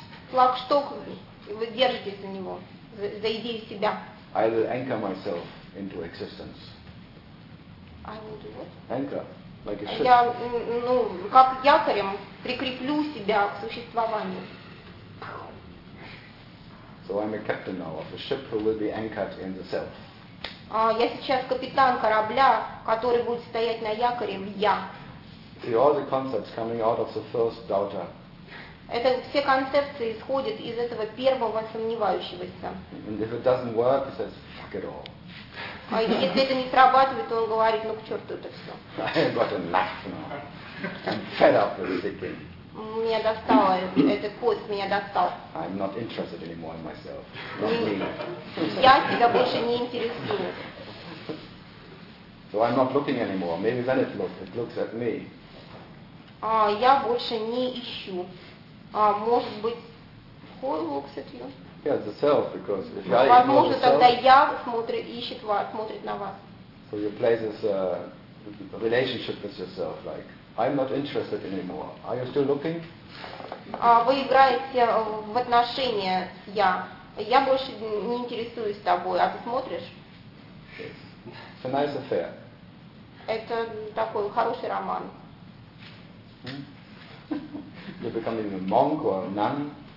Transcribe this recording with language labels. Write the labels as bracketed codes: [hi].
[ru] Флагшток. Вы держитесь за него, за идею себя. [en] I will anchor myself into existence. I will do what? Anchor, like a ship. [ru] Я, ну, как якорем прикреплю себя к существованию. [en] So I'm a captain now of a ship who will be anchored in the self. [ru] Я сейчас капитан корабля, который будет стоять на якоре в я. [en] See all the concepts coming out of the first doubter. [ru] Это все концепции исходят из этого первого сомневающегося. [en] And if it doesn't work, he says, fuck it all. [ru] А если это не срабатывает, то он говорит, ну к черту это все. [en] I have got enough now. I'm fed up with this thing. [ru] Меня достало, этот поезд меня достал. [en] I'm not interested anymore in myself. Not me. [ru] Я себя больше не интересую. [en] So I'm not looking anymore. Maybe then it looks at me. [ru] А я больше не ищу. Может быть, [en] who looks at you? Yeah, the self, because if I ignore the self, [ru] тогда я смотрю, ищет вас, смотрит на вас. [en] So you play this relationship with yourself, like I'm not interested anymore. Are you still looking? [ru] Вы играете в отношения с я. Я больше не интересуюсь тобой, а ты смотришь? [en] Yes. It's a nice affair. [ru] Это такой хороший роман. [en] You're becoming a monk or a nun.